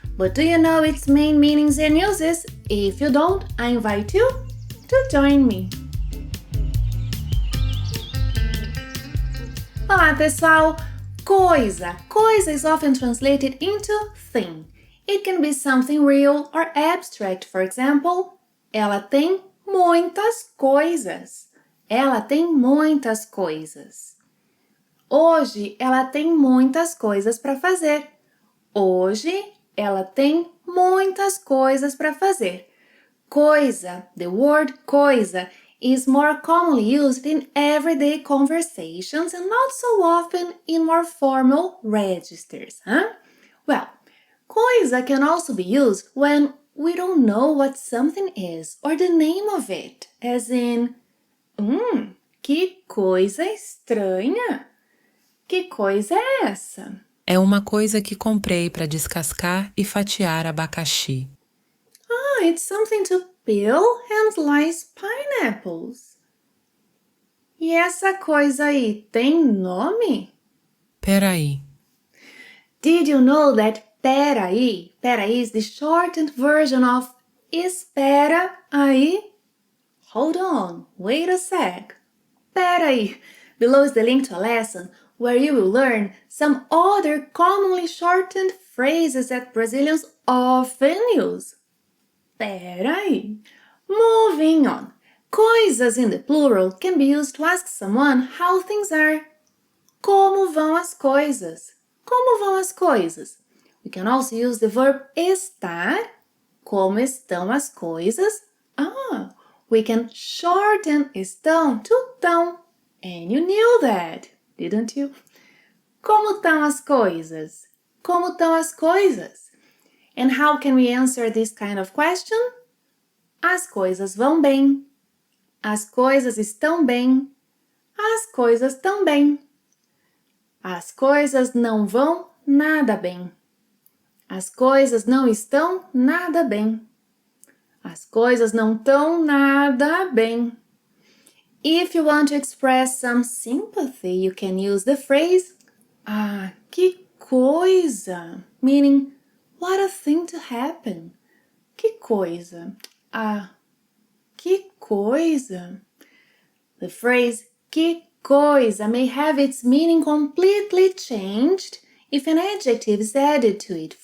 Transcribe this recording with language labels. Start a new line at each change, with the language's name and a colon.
English: But do you know its main meanings and uses? If you don't, I invite you to join me.
Portuguese: Olá, pessoal!
English: Coisa. Coisa is often translated into thing. It can be something real or abstract. For example,
Portuguese: ela tem muitas coisas. Ela tem muitas coisas. Hoje ela tem muitas coisas para fazer. Hoje ela tem muitas coisas para fazer.
English: Coisa, the word coisa, is more commonly used in everyday conversations and not so often in more formal registers. Well, coisa can also be used when we don't know what something is or the name of it, as in,
Portuguese: que coisa estranha! Que coisa é essa? É uma coisa que comprei para descascar e fatiar abacaxi.
English: It's something to peel and slice pineapples.
Portuguese: E essa coisa aí tem nome? Peraí,
English: Did you know that peraí is the shortened version of espera aí? Hold on, wait a sec. Peraí. Below is the link to a lesson where you will learn some other commonly shortened phrases that Brazilians often use. Peraí. Moving on. Coisas in the plural can be used to ask someone how things are.
Portuguese: Como vão as coisas? Como vão as coisas?
English: We can also use the verb estar.
Portuguese: Como estão as coisas?
English: We can shorten estão to tão. And you knew that, didn't you?
Portuguese: Como estão as coisas? Como estão as coisas?
English: And how can we answer this kind of question?
Portuguese: As coisas vão bem. As coisas estão bem. As coisas estão bem. As coisas não vão nada bem. As coisas não estão nada bem. As coisas não estão nada bem.
English: If you want to express some sympathy, you can use the phrase que coisa, meaning what a thing to happen.
Portuguese: Que coisa. Que coisa.
English: The phrase que coisa may have its meaning completely changed if an adjective is added to it.